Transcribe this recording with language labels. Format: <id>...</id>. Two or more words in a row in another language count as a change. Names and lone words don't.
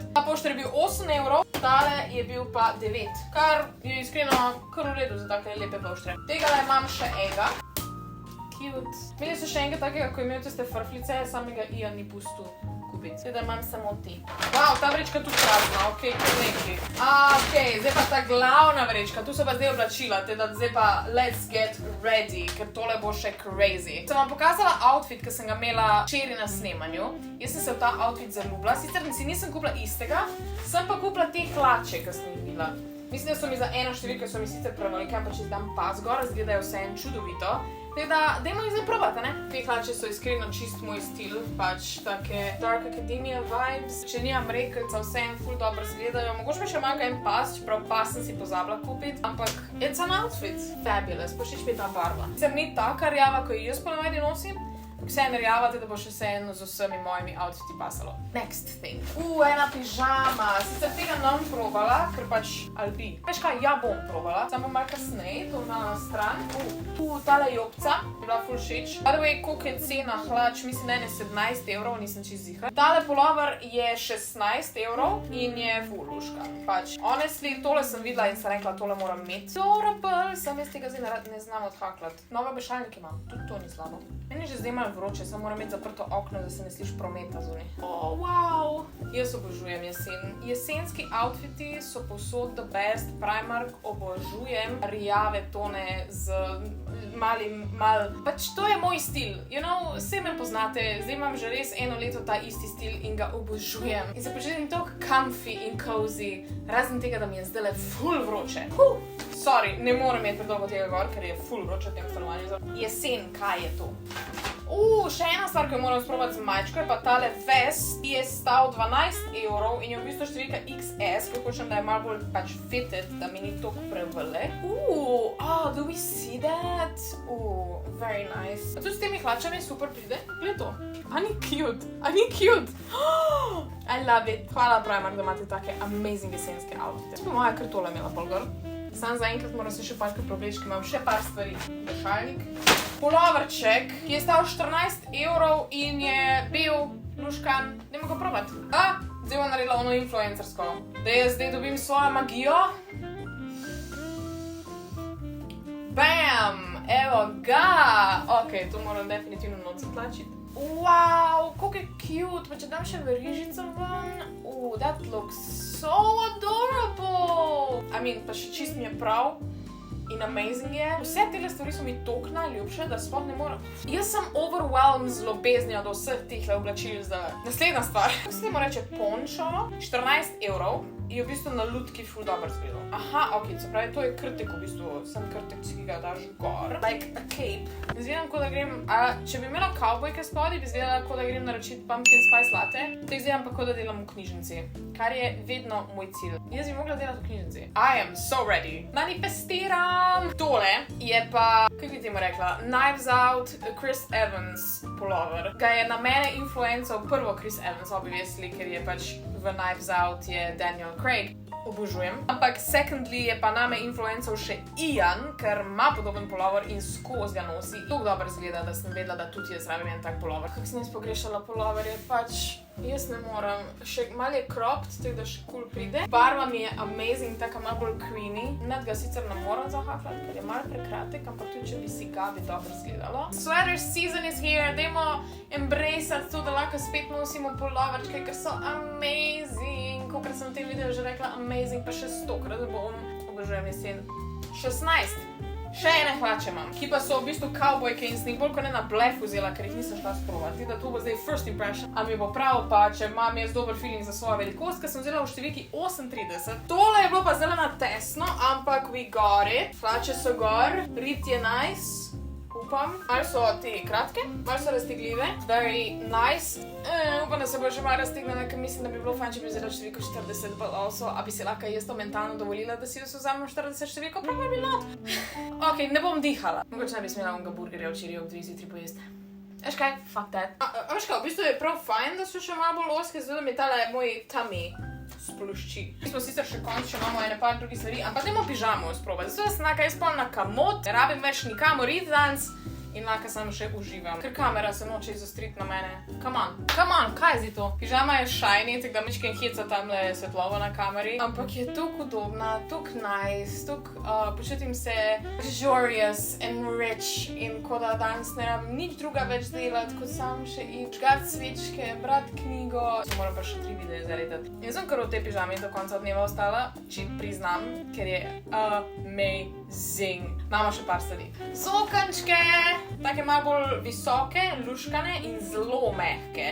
<sl>Ta pošter je bil 8 evrov, tale je bil pa 9, kar je iskreno kar v redu za take lepe poštre. Tega imam še enega. Cute. Imeli so še enega takega, ko je imel tiste frflice, samega Ian ni pustil kupiti. Zdaj da imam samo te. Wow, ta vrečka tu prazna, ok, kar nekaj. Ok, zdaj pa ta glavna vrečka, tu so pa zdaj oblačila, teda zdaj pa</sl> <en>let's get ready,</en> <sl>ker tole bo še crazy. Sem vam pokazala outfit, ki sem ga imela včeraj na snemanju. Jaz sem se v ta outfit zaljubila, sicer si nisem kupila istega, sem pa kupila te hlače, ki sem jih videla. Mislim, da so mi za eno številko, so mi sicer prevelike, ampak če dam pas gor, izgledajo vse en čudovito. Teda, dajmo jih zdaj probati, ne? Te hlače so iskreno čist moj stil, pač take</sl> <en>Dark Academia vibes.</en> <sl>Če nimam rekelca, vse en ful dobro izgledajo. Mogoče mi še manjka en pas, čeprav pas sem si pozabila kupiti, ampak</sl> <en>it's an outfit.</en> <sl>Fabulous, všeč mi je ta barva. Sem ni taka rjava, ko jo jaz ponavadi nosim, vse en rjava, teda bo še vseeno z vsemi mojimi outfiti pasalo.</sl> <en>Next thing.</en> <sl>Ena pižama. Sicer tega nam probala, ker pač albi. Veš kaj, ja bom probala. Samo malo kasneje, to na stran. Tale jopca je bila ful všeč.</sl> <en>By the way,</en> <sl>koliko je cena hlač, mislim, da je 17 evrov, nisem čist ziher. Tale pulover je 16 evrov in je ful luška. Pač, honestly, tole sem videla in sem rekla, tole moram imeti. Adorable, sem jaz tega zdaj ne znam odhaklati. Nove obešalnike imam, tudi to ni slabo. Meni že zdaj malo vroče, samo moram imeti zaprto okno, da se ne sliši prometa zunaj. Oh, wow! Jaz obožujem jesen. Jesenski outfiti so povsod</sl> <en>the best.</en> <sl>Primark obožujem. Rjave tone z pač to je moj stil.</sl> <en>You know,</en> <sl>vse me poznate, zdaj imam že res eno leto ta isti stil in ga obožujem. In se počutim toliko comfy in cozy, razen tega, da mi je zdajle ful vroče. Sorry, ne morem imeti predolgo tega gor, ker je ful vroče v tem stanovanju. Jesen, kaj je to? Še ena stvar, ki jo moram sprobati z majčko, je pa tale vest, ki je stal 12 evrov in je v bistvu številka XS, ker hočem, da je malo bolj pač fitted, da mi ni toliko prevelik.</sl> <en>Do we see that? Very nice.</en> <sl>A tudi s temi hlačami super pride? Gled to. A ni cute?</sl> <en>I love it.</en> <sl>Hvala Primark, da imate take amazing jesenske outfite. Jaz bi moja kar tole imela pol gor. Sam zaenkrat moram se še parkrat probleči, ker imam še par stvari. Vešalnik. Puloverček, ki je stal 14 evrov in je bil luškan. Dajmo ga probati. Zdaj bom naredila ono influencersko. Da jaz zdaj dobim svojo magijo. Bam! Evo ga! Ok, to moram definitivno noč zatlačiti. Wow, koliko je cute, pa če dam še verižico ven.</sl> <en>That looks so adorable!</en> <sl>Pa še čist mi je prav. In amazing je. Vse tele stvari so mi toliko najljubše, da sploh ne morem. Jaz sem overwhelmed z ljubeznijo do vseh teh oblačil zdaj. Naslednja stvar. Kako se temu reče pončo? 14 evrov. Je v bistvu na lutki ful dobro izgledal. Ok, se pravi, to je krtek v bistvu. Sem krtek, ki ga daš gor.</sl> <en>Like a cape.</en> <sl>Izgledam, kot da grem, če bi imela kavbojke spodaj, bi izgledala, kot da grem naročiti</sl> <en>pumpkin spice latte.</en> <sl>Te izgledam pa, kot da delam v knjižnici. Kar je vedno moj cilj. Jaz bi mogla delati v knjižnici.</sl> <en>I am so ready.</en> <sl>Manifestiram! Tole je pa, kako bi temu rekla, Knives Out Chris Evans pullover. Ga je na mene influencal prvo Chris Evans, obviously, ker je pač v Knives Out je Daniel Craig. Obožujem. Ampak secondly je pa name influencal še Ian, ker ima podoben pullover in skozi ga nosi. Tako dobro izgleda, da sem vedela, da tudi jaz rabim en tak pullover. Kako sem jaz pogrešala pullover, je pač, jaz ne morem. Še malo je cropped, tako da še cool pride. Barva mi je amazing, taka malo bolj creamy. Nad ga sicer ne moram zahafljati, ker je malo prekratek, ampak tudi če bi si ga, bi dobro izgledalo.</sl> <en>Sweater season is here,</en> <sl>dajmo embraceati to, da lahko spet nosimo pulloverčke, ker so amazing. Kolikor sem v tem videu že rekla amazing, pa še 100krat bom. Obožujem jesen. 16. Še ene hlače imam, ki pa so v bistvu kavbojke in sem jih bolj kot ne na blef vzela, ker jih nisem šla sprovati. Da to bo zdaj</sl> <en>first impression.</en> <sl>A mi bo prav, pa če imam jaz dober feeling za svojo velikost, ker sem vzela v številki 38. Tole je bilo pa zelo na tesno, ampak</sl> <en>we got it.</en> <sl>Hlače so gor, rit je nice. Upam. Malo so te kratke, malo so raztegljive. Very nice. Upam, da se bo še malo raztegnila, ker mislim, da bi bilo fajn, če bi vzela številko 40,</sl> <en>but also,</en> <sl>a bi se lahko jaz to mentalno dovolila, da si vzamem 40 številko?</sl> <en>Probably not.</en> <sl>Ok, ne bom dihala. Mogoče ne bi smela onega burgerja včeraj ob 2 zjutraj pojesti. Veš kaj?</sl> <en>Fuck that.</en> <sl>Veš kaj, v bistvu je prav fajn, da so še malo bolj ozke, zato da mi tale moj tummy splošči. Mi smo sicer še konč, še imamo ene par drugih stvari, ampak dajmo pižamo sprobati. Zato da sem lahko jaz polna kamot, ne rabim več nikamor iti danes in lahko samo še uživam. Ker kamera se noče izostriti na mene.</sl> <en>Come on,</en> <sl>kaj je zdaj to? Pižama je shiny, tako da mičken hica tamle svetlovo na kameri, ampak je toliko udobna, toliko nice, toliko počutim se</sl> <en>luxurious and rich</en> <sl>in kot da danes ne rabim nič druga več delati, kot samo še iti žgat svečke, brati knjigo. Moram pa še 3 videe zaredati. In sem kar v tej pižami do konca dneva ostala, če priznam, ker je amazing. Zing. Imamo še par stvari. Zokančke, take malo bolj visoke, luškane in zelo mehke.</sl>